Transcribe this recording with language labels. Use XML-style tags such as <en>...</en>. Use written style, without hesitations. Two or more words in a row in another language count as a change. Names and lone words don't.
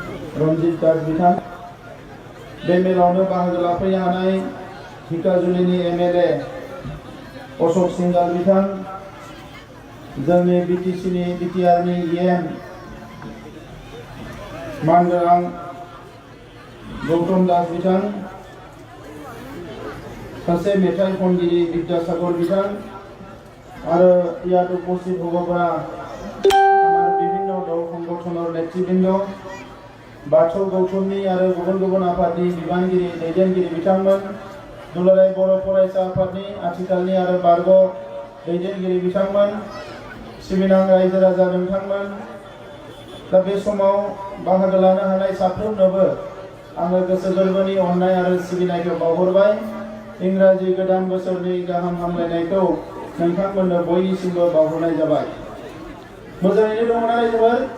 <brx>रंजित दास बिथां बे मेलावनो बाहागो लाफैनो हानाय धिकाजुलिनि एमएलए अशोक सिंगाल बिथां जोंनि बिटिआरनि इएम मानगोनां गौतम दास बिथां सासे मेथाइ खनगिरि बिद्यासागर बिथां आरो</brx> <as>ইয়াত উপস্থিত হ'ব পৰা আমাৰ বিভিন্ন দল সংগঠনৰ নেতৃবৃন্দ बाथौ</as> <brx>गौथुमनि आरो गुबुन गुबुन आफादनि बिबानगिरि दैदेनगिरि बिथांमोन दुलाराय बर' फरायसा आफादनि आथिखालनि आरो बारग' दैदेनगिरि बिथांमोन सिबिनां रायजो राजा नोंथांमोन दा बे समाव बाहागो लानो हानाय साफ्रोमनोबो आङो गोसो गोरबोनि अननाय आरो सिबिनायखौ बावहरबाय इंराजि गोदान बोसोरनि गाहाम हामलायनायखौ नोंथांमोननो बयनिसिमबो बावहरनाय जाबाय मोजाङैनो दङ ना रायजोफोर</brx>